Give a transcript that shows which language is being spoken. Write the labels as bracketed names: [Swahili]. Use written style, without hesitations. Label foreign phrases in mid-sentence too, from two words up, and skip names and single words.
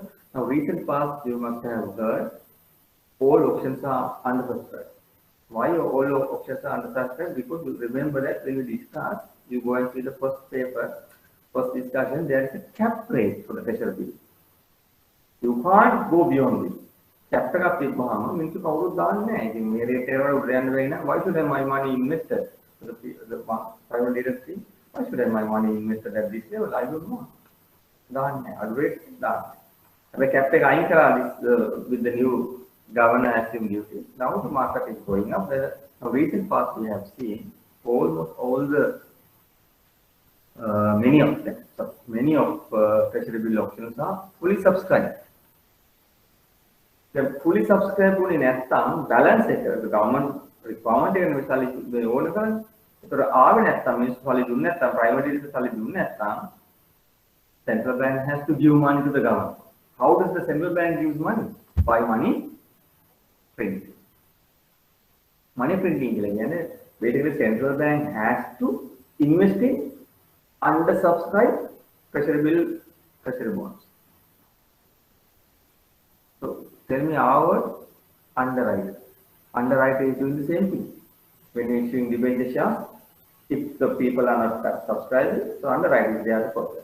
[English] Now recent past you must have heard all options are undersubscribed. Why all options are undersubscribed? Because you remember that when you discuss, you go and see the first paper, first discussion, there is a cap rate for the treasury bill. You can't go beyond this. [Sinhala] Cap එකක් තිබ්බහම මිනිස්සු කවුරුත් දාන්නේ නැහැ. ඉතින් මේ රේට් එක වල උඩ යන්න වෙයි නම් [English] why should I my money invested? The private industry, why should I my money invested at this level? I don't know. [Sinhala] දාන්නේ නැහැ. අඩු රේට් දාන්නේ. හැබැයි cap එක අයින් කරලා [English] with the new governor assumed duty. Now the market is going up. The recent past we have seen almost all the many of them, many of treasury bill options are fully subscribed. The fully subscribed [Sinhala] වුණේ නැත්නම් balance එක [English] the government requirement [Sinhala] එක විශාල ඕන කරන්නේ. ඒතර ආවේ නැත්නම් මිනිස්සු සල්ලි දුන්නේ නැත්නම් [English] private industry [Sinhala] සල්ලි දුන්නේ නැත්නම් [English] central bank has to give money to the government. How does the central bank use money? By money printing. Money printing [Sinhala] කියලා කියන්නේ [English] basically central bank has to invest in undersubscribed treasury bill, treasury bonds. So tell me our underwriter. Underwriter is doing the same thing. When issuing debenture shares, if the people are not subscribing, so underwriter is there to process.